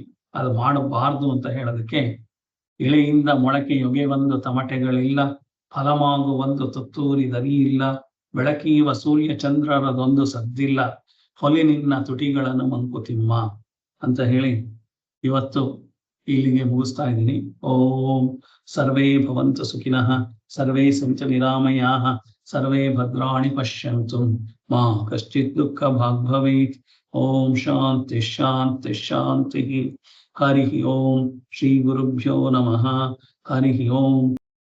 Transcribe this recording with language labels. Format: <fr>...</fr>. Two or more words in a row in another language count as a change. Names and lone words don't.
<kn>ಅದು ಮಾಡಬಾರ್ದು ಅಂತ ಹೇಳೋದಕ್ಕೆ, ಇಳೆಯಿಂದ ಮೊಳಕೆ ಯೊಗೆ ಒಂದು ತಮಟೆಗಳಿಲ್ಲ, ಫಲಮಾಗು ಒಂದು ತುತ್ತೂರಿ ದನಿ ಇಲ್ಲ, ಬೆಳಕೀವ ಸೂರ್ಯ ಚಂದ್ರರದೊಂದು ಸದ್ದಿಲ್ಲ, ಹೊಲಿ ನಿನ್ನ ತುಟಿಗಳನ್ನು ಮಂಕುತಿಮ್ಮ ಅಂತ ಹೇಳಿ ಇವತ್ತು ಇಲ್ಲಿಗೆ ಮುಗಿಸ್ತಾ ಇದ್ದೀನಿ.</kn> <sa>ಓಂ ಸರ್ವೇ ಭವಂತು ಸುಖಿನಃ, ಸರ್ವೇ ಸಂಚ ನಿರಾಮಯಾಃ, ಸರ್ವೇ ಭದ್ರಾಣಿ ಪಶ್ಯಂತು, ಮಾ ಕಶ್ಚಿತ್ ದುಃಖ ಭಾಗ್ ಭವೇತ್. ಓಂ ಶಾಂತಿ ಶಾಂತಿ ಶಾಂತಿ. ಹರಿ ಓಂ. ಶ್ರೀ ಗುರುಭ್ಯೋ ನಮಃ. ಹರಿ ಓಂ.</sa>